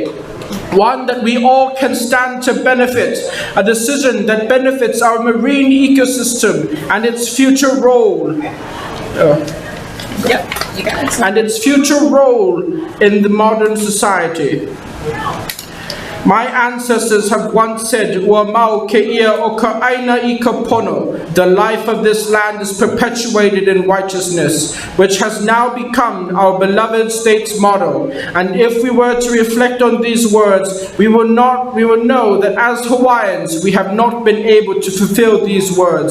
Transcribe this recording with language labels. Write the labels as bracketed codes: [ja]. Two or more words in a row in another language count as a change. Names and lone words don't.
[en] One that we all can stand to benefit, a decision that benefits our marine ecosystem and its future role. And its future role in the modern society. My ancestors have once said, [haw] "Ua mau ke ia o ka aina I ka pono." [en] The life of this land is perpetuated in righteousness, which has now become our beloved state's motto. And if we were to reflect on these words, we will know that as Hawaiians, we have not been able to fulfill these words.